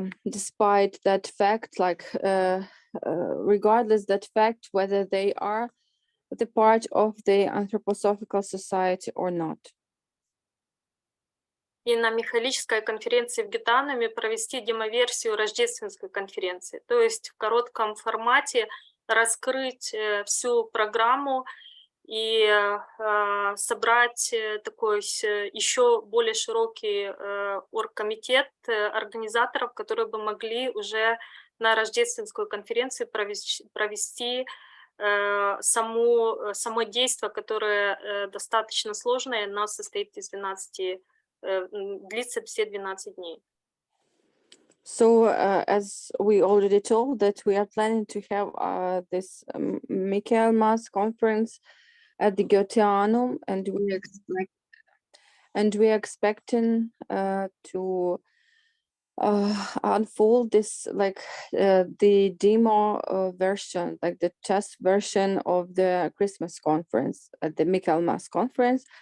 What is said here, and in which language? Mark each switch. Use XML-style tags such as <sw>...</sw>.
<en>despite that fact, like regardless that fact whether they are the part of the anthroposophical society or not.</en> <ru>И на Михаилической конференции в Гетануме провести демоверсию Рождественской конференции, то есть в коротком формате раскрыть всю программу и собрать такой еще более широкий оргкомитет организаторов, которые бы могли уже на Рождественскую конференцию провести само действие, которое достаточно сложное, но состоит из 12, длится все 12 дней.</ru> <en>So as we already told, that we are planning to have this Michael Mas conference at the Goetheanum, and we are expecting to unfold this, like the demo version, like the test version of the Christmas conference at the Michael Mas conference.</en>